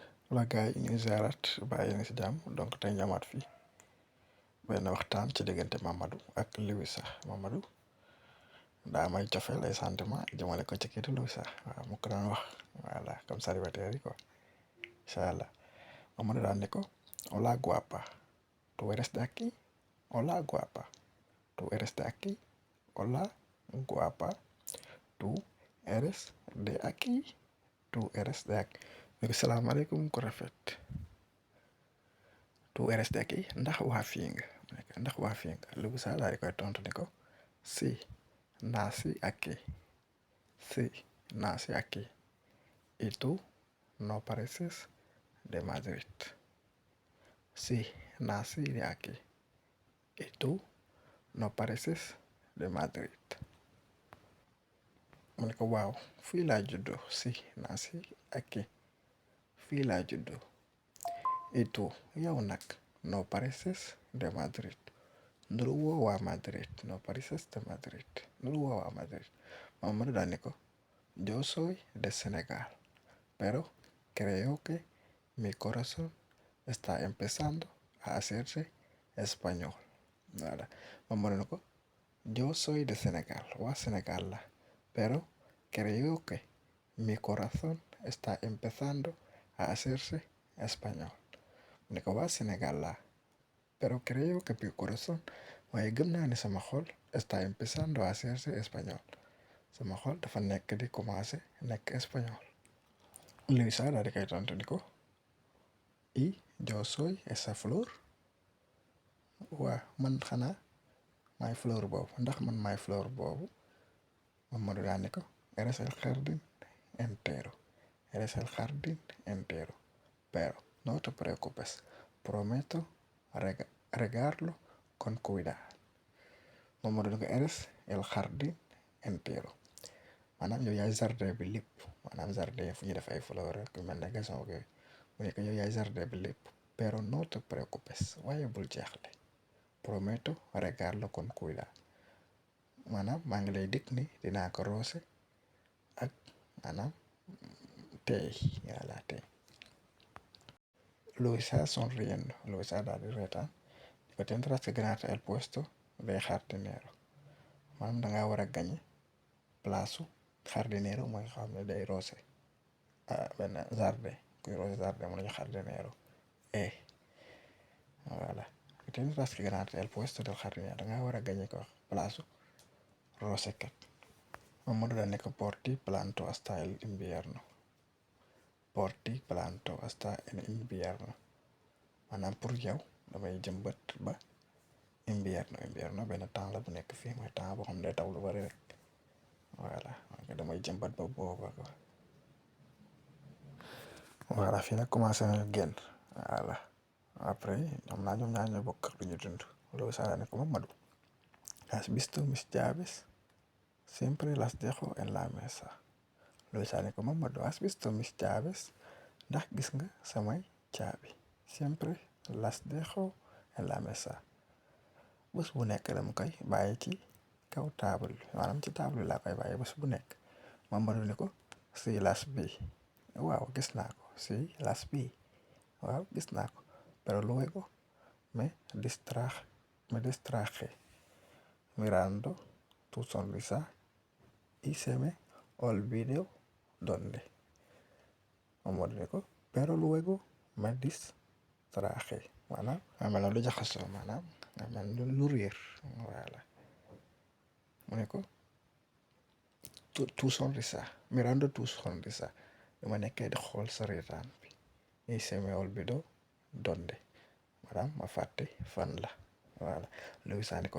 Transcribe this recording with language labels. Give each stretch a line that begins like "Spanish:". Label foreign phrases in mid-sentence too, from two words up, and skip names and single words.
Wolof: wala gars yi ñu ziarat bàyyi na si jàmm donc tey ñu amaat fii benn waxtaan ci diggante Mamadou ak Louisa Mamadou daa may cofeel ay sentiment jëmale ko ci kii di Louisa waaw mu ko doon wax voilà
French: comme célibataire
Wolof: yi quoi
Arabic: إن شاء الله
Wolof: Mamadou daan ne ko
Spanish: hola guapa tú eres de aquí hola guapa tú eres de aquí hola guapa tú eres de aquí tú eres de aquí
Wolof: ne ko salaamaaleykum ku rafet
Spanish: tú eres de aquí
Wolof: ndax waa fii nga ndax waa fii nga Louisa daal di koy tontu ne ko
Spanish: si nací aquí sí nací aquí y tú no pareces de Madrid sí nací de aquí y tú no pareces de Madrid
Wolof: mu ne ko waaw fii laa juddoo
Spanish: si nací aquí
Wolof: fii laa juddoo
Spanish: y tú
Wolof: yow nag
Spanish: no pareces de Madrid
Wolof: nuru woo waa Madrid
Spanish: no pareces de Madrid
Wolof: nuru woo waa Madrid Mamadou daal ne ko
Spanish: yo soy de Senegal pero creo que mi corazón está empezando a hacerse español voilà
Wolof: Mamadou ne ko
Spanish: yo soy de Senegal waa
Wolof: Senegal la
Spanish: pero creo que mi corazón está empezando a hacerse español
Wolof: mu ne ko waa Sénégal laa
Spanish: pero creo que mi corazón
Wolof: waaye gëm naa ne sama xol
Spanish: está empezando a hacerse español
Wolof: sama xol dafa nekk di commencé nekk espagnol Louisa daal di koy tontu ni ko
Spanish: y yo soy esa flor
Wolof: waa man xanaa maay fleur boobu ndax man maay fleur boobu Mamadou daal ni ko eres
Spanish: el jardín entero eres el jardín entero pero no te preocupes prometo regarlo con cuidado
Wolof: Mamadou ni ko
Spanish: eres el jardín entero
Wolof: maanaam yow yaay jardin bi lépp maanaam jardin fu ñu def ay fleur rek yu mel ne gazon ak yooyu mu ne ko yow yaay jardin bi lépp
Spanish: pero no te preocupes
Wolof: waaye bul jeexle
Spanish: prometo regarlo con cuidado
Wolof: maanaam maa ngi lay dikk ni dinaa ko roose ak maanaam tey voilà tey Louisa sonriendo Louisa daal di reetaan di ko
Spanish: tendrás que ganarte el puesto de jardinero
Wolof: maanaam dangaa war a gañe place jardinero mooy xam ne day roose benn jardin kuy roose jardin mu nañu jardinero voilà
Spanish: tendrás que ganarte el puesto del jardinero
Wolof: dangaa war a gañe ko place rosekat Mamadou da nekk
Spanish: por ti planto hasta el invierno por ti planto hasta el invierno
Wolof: maanaam pour yow damay jëmbat ba invierno benn temps la bu nekk fii mooy temps boo xam ne day taw lu bari rek voilà damay jëmbat ba booba ko voilà fii nag commencé na génn voilà après ñoom ñaar ñoo bokk lu ñu dund loolu saa ne ko Mamadou
Spanish: has visto mis llaves siempre las dejo en la mesa
Wolof: loolu saa ne ko Mamadou
Spanish: has visto mis llaves
Wolof: ndax gis nga samay caabi
Spanish: siempre las dejo en la mesa
Wolof: bés bu nekk dama koy bàyyi ci kaw taabal bi maanaam ci taabal bi laa koy bàyyi bés bu nekk Mamadou ne ko
Spanish: si las vi
Wolof: waaw gis naa ko
Spanish: si las vi
Wolof: waaw gis naa ko
Spanish: pero luego me distraje mirando tu sonrisa y se me olvidó dónde
Wolof: Mamadou ne ko
Spanish: pero luego me distraje
Wolof: maanaam nga mel ne lu jaxasoo maanaam nga mel ne lu réer voilà mu ne ko
Spanish: tu sonrisa mirando tu sonrisa
Wolof: dama nekkee di xool sa reetaan bi
Spanish: y se me olvidó dónde
Wolof: maanaam ma fàtte fan la voilà Louisa ne ko